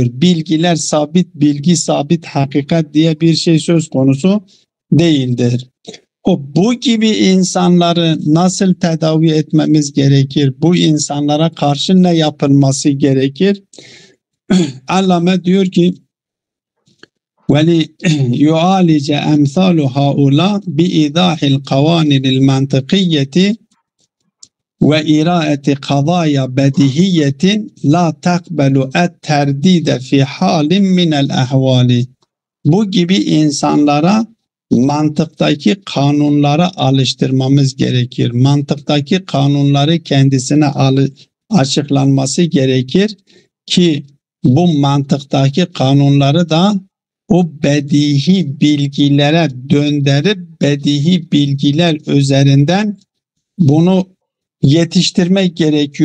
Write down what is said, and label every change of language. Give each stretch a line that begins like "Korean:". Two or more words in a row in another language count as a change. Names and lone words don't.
Turkish: Bilgiler sabit, bilgi sabit, hakikat diye bir şey söz konusu değildir. Bu gibi insanları nasıl tedavi etmemiz gerekir? Bu insanlara karşı ne yapılması gerekir? Allame diyor ki
Arabic: وَلِيُعَالِجَ أَمْثَالُ هَؤُلَاءِ بِإِيضَاحِ الْقَوَانِنِ الْمَنْطِقِيَّةِ وَإِرَاءَةِ قَضَايَا بَدِيهِيَّةٍ لَا تَقْبَلُ التَّرْدِيدَ فِي حَالٍ مِنَ الْأَحْوَالِ.
Turkish: Bu gibi insanlara mantıktaki kanunlara alıştırmamız gerekir. Mantıktaki kanunları kendisine açıklanması gerekir ki bu mantıktaki kanunları da o bedihi bilgilere döndürüp bedihi bilgiler üzerinden bunu yetiştirmek gerekiyor.